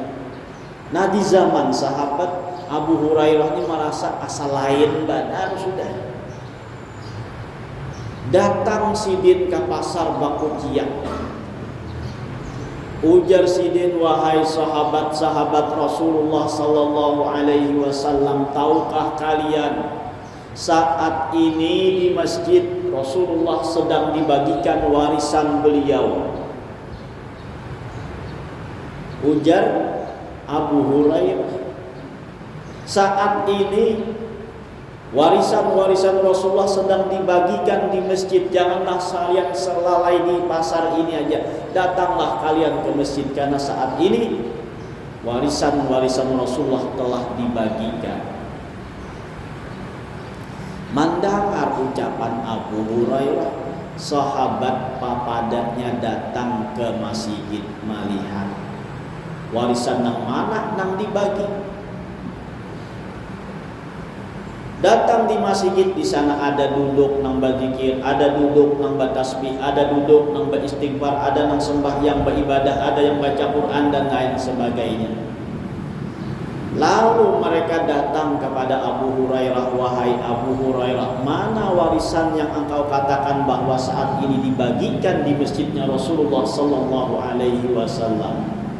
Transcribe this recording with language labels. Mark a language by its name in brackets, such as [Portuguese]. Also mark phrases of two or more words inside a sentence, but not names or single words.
[Indonesian] Nah di zaman sahabat Abu Hurairah ini merasa asal lain benar sudah. [Banjar] Datang sidin ke pasar Bakuciak. [Indonesian] Ujar sidin, wahai sahabat-sahabat Rasulullah [Arabic] صلى الله عليه وسلم, [Indonesian] tahukah kalian saat ini di masjid Rasulullah sedang dibagikan warisan beliau? Ujar Abu Hurairah, saat ini warisan Rasulullah sedang dibagikan di masjid. Janganlah kalian selalai di pasar ini aja. Datanglah kalian ke masjid karena saat ini warisan Rasulullah telah dibagikan. Mendengar ucapan Abu Hurairah, [Banjar] sahabat papadanya datang ke masjid melihat warisan nang mana nang dibagi. [Indonesian] Datang di masjid, di sana ada duduk nang berzikir, ada duduk nang bertasbih, ada duduk nang beristighfar, ada nang sembahyang beribadah, ada yang baca Quran dan lain sebagainya. Lalu mereka datang kepada Abu Hurairah, wahai Abu Hurairah, mana warisan yang engkau katakan bahwa saat ini dibagikan di masjidnya Rasulullah [Arabic] صلى الله عليه وسلم?